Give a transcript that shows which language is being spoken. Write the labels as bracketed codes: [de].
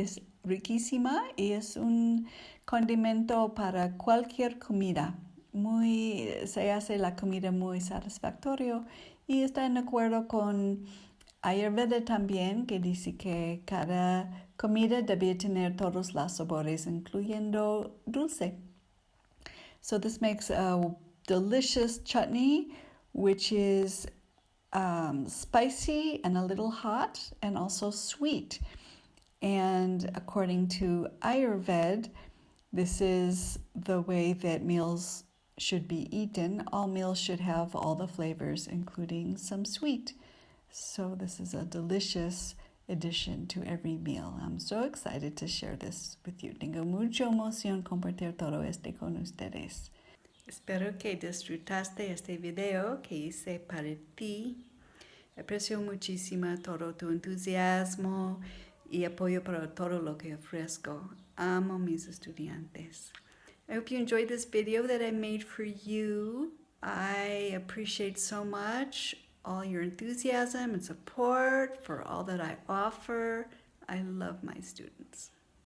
[es] Es riquísima y es un condimento para cualquier comida. Se hace la comida muy satisfactorio y está en acuerdo con Ayurveda también, que dice que cada comida debe tener todos los sabores, incluyendo dulce. [en] So this makes a delicious chutney, which is spicy and a little hot and also sweet. And according to Ayurveda, this is the way that meals should be eaten. All meals should have all the flavors, including some sweet. So this is a delicious addition to every meal. I'm so excited to share this with you. [es] Tengo mucha emoción compartir todo con ustedes. Espero que disfrutaste este video que hice para ti. Aprecio muchísimo todo tu entusiasmo y apoyo para todo lo que ofrezco. Amo mis estudiantes. [en] I hope you enjoyed this video that I made for you. I appreciate so much all your enthusiasm and support for all that I offer. I love my students.